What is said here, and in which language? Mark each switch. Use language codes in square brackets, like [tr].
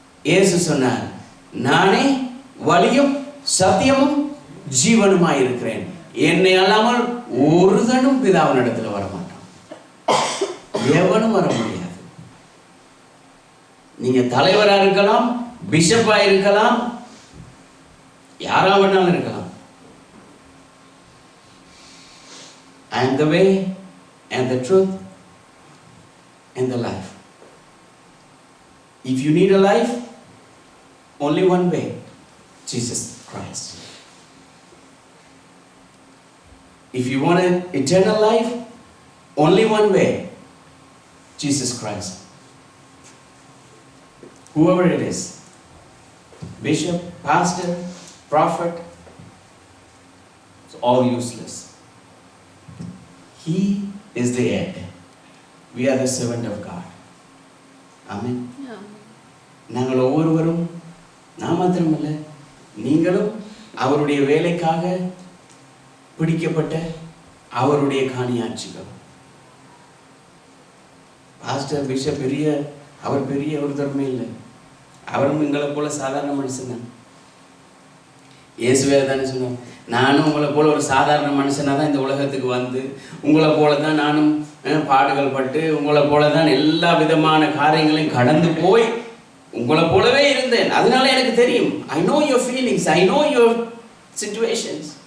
[ta] இயேசு சொன்னார், நானே வழியும் சத்தியமும் ஜீவனுமாய் இருக்கிறேன், என்னை அல்லாமல் ஒருதனும் பிதாவின் இடத்துல வரமாட்டான், எவனும் வர முடியாது. நீங்க தலைவரா இருக்கலாம், பிஷப்பா இருக்கலாம், யாரா வேணாலும் இருக்கலாம். [en] I am the way and the truth and the life. If you need a life, only one way, Jesus Christ. If you want an eternal life, only one way, Jesus Christ. Whoever it is, bishop, pastor, prophet, it's all useless. He is the head. We are the servant of God. Amen. [ta] நாங்கள் ஒவ்வொருவரும், நான் மாத்திரமல்ல நீங்களும் அவருடைய வேலைக்காக பிடிக்கப்பட்ட அவருடைய காணியாட்சிகள். Pastor bishop அவர் பெரிய ஒரு தர்மே இல்லை, அவரும் எங்களை போல சாதாரண மனுஷன் தான். இயேசுவே தானே சொன்னார், நானும் உங்களை போல ஒரு சாதாரண மனுஷனாக தான் இந்த உலகத்துக்கு வந்து, உங்களை போல தான் நானும் பாடுகள் பட்டு, உங்களை போல தான் எல்லா விதமான காரியங்களையும் கடந்து போய் உங்களை போலவே இருந்தேன். அதனால எனக்கு தெரியும். [en] I know your feelings, I know your situations.